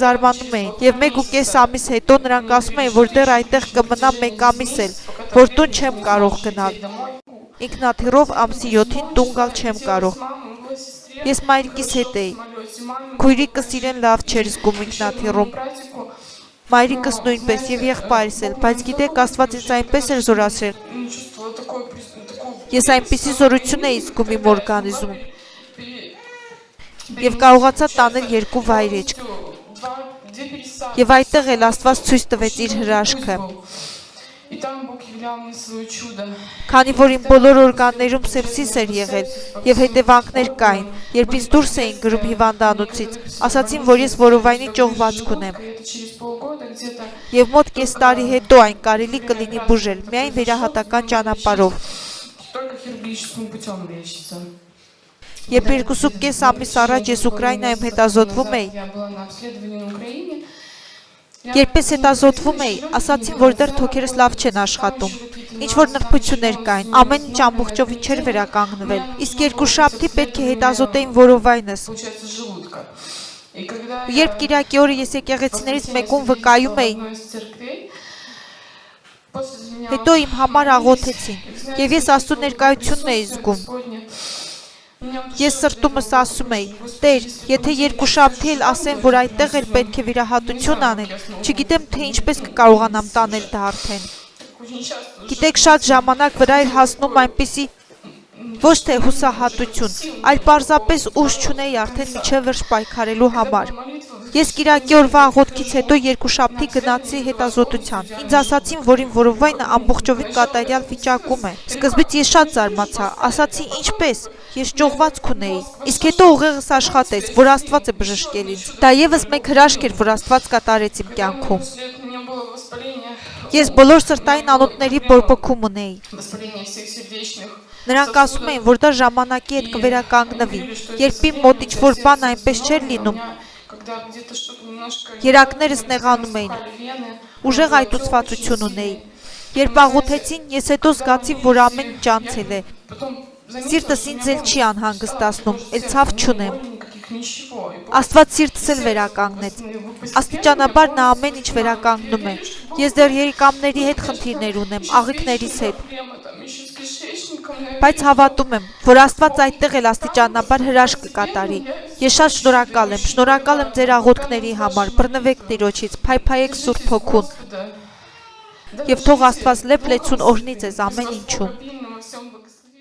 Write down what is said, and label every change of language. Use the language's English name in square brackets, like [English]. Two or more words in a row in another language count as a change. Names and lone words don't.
[Armenian] զարմանում էին, և 1.5 ամիս հետո նրանք ասում էին, որ դեռ այնտեղ կմնամ 1 ամիս էլ, որ տուն չեմ կարող գնալ, ինքնաթիռով ամսի 7-ին տուն գալ չեմ կարող։ Ես մայրիկիս հետ էի, քույրիկս իրեն լավ չէր զգում ինքնաթիռում, մայրիկս նույնպես և եղբայրս էլ, բայց գիտեք, Աստված ինձ այնպես էր զորացրել, ես այնպիսի զորություն էի զգում իմ օրգանիզմում, և կարողացա տանել 2 վայրեջք, և այդտեղ էլ Աստված ցույց տվեց իր հրաշքը, [Russian] И там Бог являл мне свое чудо. [Armenian] Քանի որ իմ բոլոր օրգաններում սեպսիս էր եղել եւ հետևանքներ կային, երբ ինձ դուրս էին գրում հիվանդանոցից, ասացին, որ ես որովայնի ճողվածք ունեմ։ [Russian] Это через полгода где-то [Armenian] Եվ մոտ կես տարի հետո այն կարելի կլինի բուժել, միայն վերահատական ճանապարհով։ [Russian] только хирургическим путем лечится. [Armenian] Երբ 2.5 ամիս առաջ ես Ուկրաինայում հետազոտվում էի, [Russian] Я была на обследовании на Украине. [Armenian] երբես հետազոտվում էի, ասացին, որ դեռ թոքերս լավ չեն աշխատում։ Ինչ որ նրբություններ կային, ամեն ինչ ամբողջովին չէր վերականգնվել։ Իսկ երկուշաբթի պետք է հետազոտեին որովայնս։ [Russian] Получается, желудка. И когда [Armenian] Երբ Կիրակի օրը ես եկեղեցիներից մեկում վկայում էի, [Russian] одной из церквей, после меня [Armenian] հետո իմ համար աղոթեցին, եւ ես Աստծո ներկայությունն էի զգում։ [Russian] Господне, меня вот [Armenian] Ես սրտումս ասում էի. Տեր, եթե երկուշաբթի էլ ասեն, որ այդտեղ էլ պետք է վիրահատություն անել, չգիտեմ թե ինչպես կկարողանամ տանել դա արդեն։ [Russian] очень часто [Armenian] Գիտեք, շատ ժամանակ վրա էր հասնում այնպիսի ոչ թե հուսահատություն, այլ պարզապես ուժ չունեի արդեն միջև վերջ պայքարելու համար։ Ես Կիրակի օրվա աղոթքից հետո երկուշաբթի գնացի հետազոտության։ Ինձ ասացին, որ իմ որովայնը ամբողջովին կատարյալ վիճակում է։ Սկզբից ես շատ զարմացա, ասացի ինչպես, ես ճողվածք ունեի։ Իսկ հետո ուղեղս աշխատեց, որ Աստված է բժշկել ինձ։ Դա եւս մեկ հրաշք էր, որ Աստված կատարեց իմ կյանքում։ [Russian] после этого у меня было воспаление, [Armenian] Ես բոլոր սրտային անոթների բորբոքում ունեի։ [Russian] воспаление всех сердечных. [Armenian] Նրանք ասում էին, որ դա ժամանակի հետ կվերականգնվի։ Երբ իմ մոտ ինչ-որ բան այնպես չէր լինում, [Russian] Когда где-то что-то немножко [Armenian] երակներս նեղանում էին, вены, ուժեղ այտուցվածություն ունեի։ Երբ աղոթեցին, ես հետո զգացի, որ ամեն ինչ անցել է։ потом Սիրտս ինձ էլ չի անհանգստացնում, էլ ցավ չունեմ։ [Russian] никаких ничего. И [Armenian] Աստված սիրտս էլ վերականգնեց։ Աստիճանաբար նա ամեն ինչ վերականգնում է։ Ես դեռ երիկամների հետ խնդիրներ ունեմ, աղիքներիս հետ, [Russian] проблема там еще с кишечником, [Armenian] բայց հավատում եմ, որ Աստված այդտեղ էլ աստիճանաբար հրաշք կկատարի։ Ես շատ շնորհակալ եմ ձեր աղոթքների համար, բռնվեք Տիրոջից, փայփայեք Սուրբ Հոգուն, да. եւ թող Աստված լեփ լեցուն օրհնի ձեզ ամեն ինչում։ [Russian] Во всем благословении.